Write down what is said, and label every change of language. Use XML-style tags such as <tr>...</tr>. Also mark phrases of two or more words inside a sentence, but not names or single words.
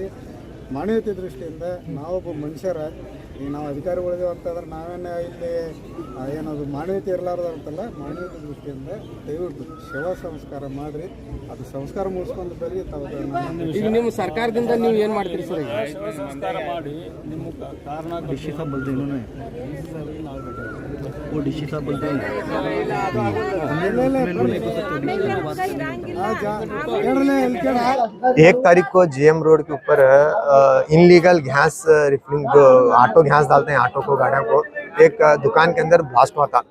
<kn>ಮಾನವೀಯತೆ ದೃಷ್ಟಿಯಿಂದ ನಾವೊಬ್ಬ ಮನುಷ್ಯರ, ಈಗ ನಾವು ಅಧಿಕಾರಿಗಳಿದೇವೆ ಅಂತಂದ್ರೆ ನಾವೇನು ಇಲ್ಲಿ ಏನದು ಮಾನವೀಯತೆ ಇರಲಾರ್ದು ಅಂತಲ್ಲ. ಮಾನವೀಯತೆ ದೃಷ್ಟಿಯಿಂದ ದಯವಿಟ್ಟು ಶವ ಸಂಸ್ಕಾರ ಮಾಡ್ರಿ, ಅದು ಸಂಸ್ಕಾರ ಮುಗಿಸ್ಕೊಂಡು ಬರ್ರಿ. ಈಗ ನಿಮ್ಮ ಸರ್ಕಾರದಿಂದ ನೀವು ಏನ್ ಮಾಡ್ತೀರಿ ಸರ್? ಸಂಸ್ಕಾರ ಮಾಡಿ ನಿಮ್ಮ ಕಾರಣ</kn> <hi>एक तारीख को GM रोड के ऊपर</hi> <en>illegal gas refilling,</en> <hi>जो</hi> <en>auto gas</en> <hi>डालते हैं ऑटो को, गाड़ियों को, एक दुकान के अंदर ब्लास्ट हुआ था।</hi>